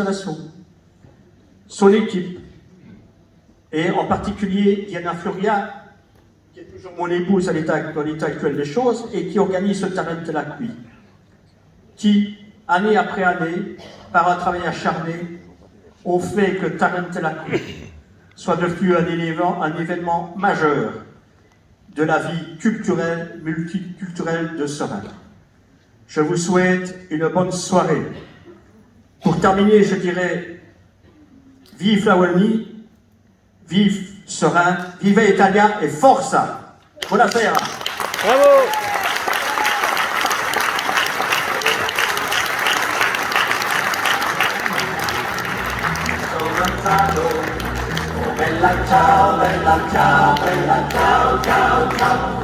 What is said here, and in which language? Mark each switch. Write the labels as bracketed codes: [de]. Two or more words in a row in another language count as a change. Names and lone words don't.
[fr] Lasso, son équipe, et en particulier Diana Floria, qui est toujours mon épouse dans l'état actuel des choses, et qui organise ce Tarente la Qui, qui, année après année, par un travail acharné, ont fait que Tarente la Qui soit devenu un événement majeur de la vie culturelle, multiculturelle de Serein. Je vous souhaite une bonne soirée. Pour terminer, je dirais vive la Wallonie, vive Serein, vive Italia et [it] forza! Buonasera! Bravo! Bella ciao, bella ciao, bella ciao, ciao, ciao.